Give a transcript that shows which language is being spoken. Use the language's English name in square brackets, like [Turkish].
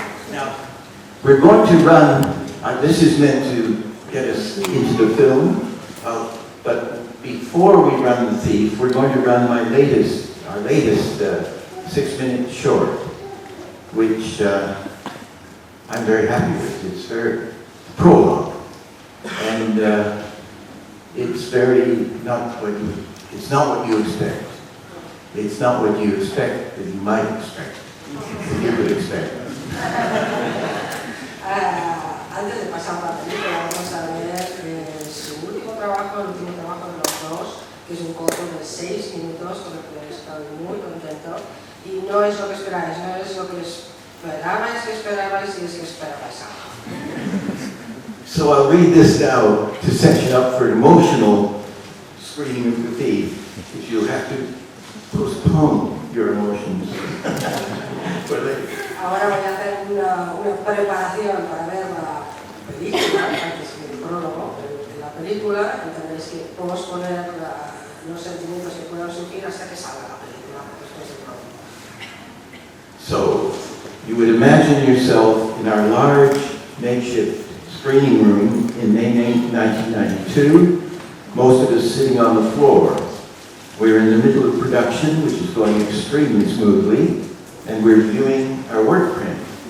[English] Now, we're going to run, this is meant to get us into the film, but before we run The Thief, we're going to run our latest 6-minute short, which I'm very happy with. It's very prologue, and it's not what you expect. It's not what you expect that you might expect, that you would expect. [Spanish] Antes de pasar a la película, vamos a ver su último trabajo, el último trabajo de los dos, que es un corto de 6 minutos, con el que estoy muy contento. Y no es lo que esperáis, no es lo que esperabais y es que esperabais algo. [English] So I'll read this now to set you up for an emotional screening of The Thief, because you'll have to postpone your emotions for later. [Spanish] Ahora voy a hacer una preparación para ver la película, antes que el prólogo de la película, y tendréis que posponer los sentimientos que puedan surgir hasta que salga la película después del prólogo. [English] So, you would imagine yourself in our large makeshift screening room in May 1992, most of us sitting on the floor. We're in the middle of production, which is going extremely smoothly, and we're viewing our work print.